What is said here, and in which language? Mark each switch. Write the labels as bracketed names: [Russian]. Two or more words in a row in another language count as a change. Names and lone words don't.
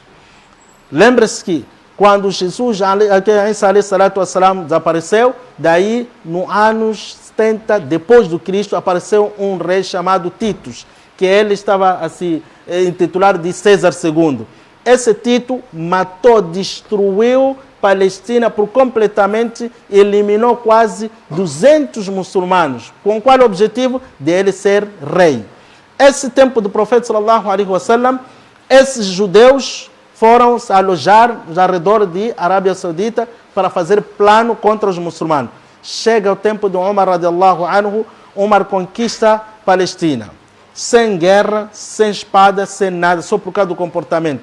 [Portuguese] Lembre-se que quando Jesus, desapareceu, daí no anos 70 depois do Cristo, apareceu um rei chamado Titus, que ele estava assim, intitulado de César II. Esse Tito matou, destruiu Palestina por completamente, eliminou quase 200 muçulmanos. Com qual objetivo? De ele ser rei. Esse tempo do profeta [Arabic] صلى الله عليه وسلم, [Portuguese] esses judeus foram se alojar ao redor de Arábia Saudita para fazer plano contra os muçulmanos. Chega o tempo de Umar [Arabic] رضي الله عنه, [Portuguese] Umar conquista Palestina. Sem guerra, sem espada, sem nada, só por causa do comportamento.